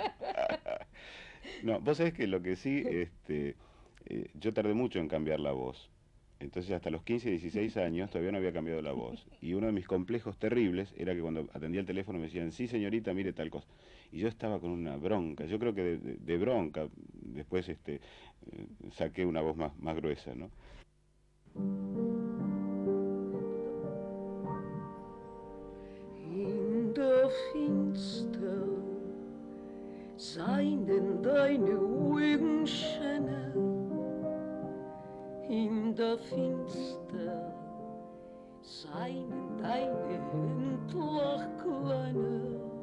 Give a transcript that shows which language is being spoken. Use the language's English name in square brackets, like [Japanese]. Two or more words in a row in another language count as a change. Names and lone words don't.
[Spanish] No, vos sabés que lo que sí, yo tardé mucho en cambiar la voz. Entonces hasta los 15, 16 años todavía no había cambiado la voz. Y uno de mis complejos terribles era que cuando atendía el teléfono me decían, sí señorita, mire tal cosa. Y yo estaba con una bronca, yo creo que de bronca, después saqué una voz más gruesa, ¿no? [German] In der Finster seien deine Augen schöner. In der Finster seien deine Hände kleiner.